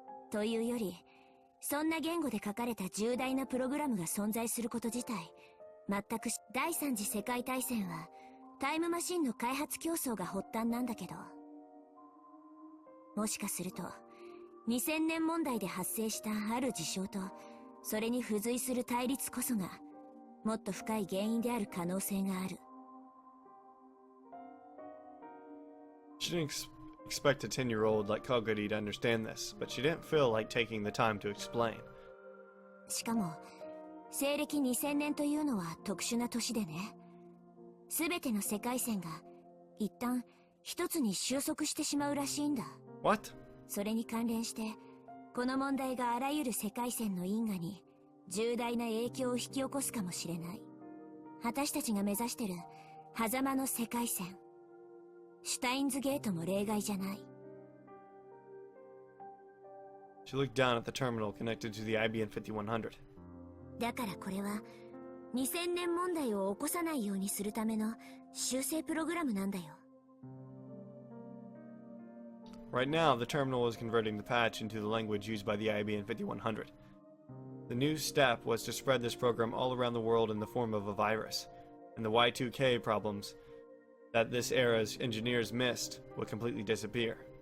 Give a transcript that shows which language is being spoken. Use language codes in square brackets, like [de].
[ja] というより、そんな言語で書かれた重大なプログラムが存在すること自体、全く第三次世界大戦はタイムマシンの開発競争が発端なんだけど、もしかすると2000年問題で発生したある事象とそれに付随する対立こそがもっと深い原因である可能性がある。 [en] She didn't expect a 10-year-old like Kagadi to understand this, but she didn't feel like taking the time to explain. [ja] しかも西暦2000年というのは特殊な年でね、全ての世界線が一旦一つに収束してしまうらしいんだ。 [en] What? [ja] それに関連してこの問題があらゆる世界線の因果に重大な影響を引き起こすかもしれない。私たちが目指してる狭間の世界線、シュタインズゲートも例外じゃない。 [en] She looked down at the terminal connected to the IBM 5100. [ja] だからこれは2000年問題を起こさないようにするための修正プログラムなんだよ。 [en] Right now, the terminal was converting the patch into the language used by the IBM 5100. The new step was to spread this program all around the world in the form of a virus, and the Y2K problems that this era's engineers missed would completely disappear.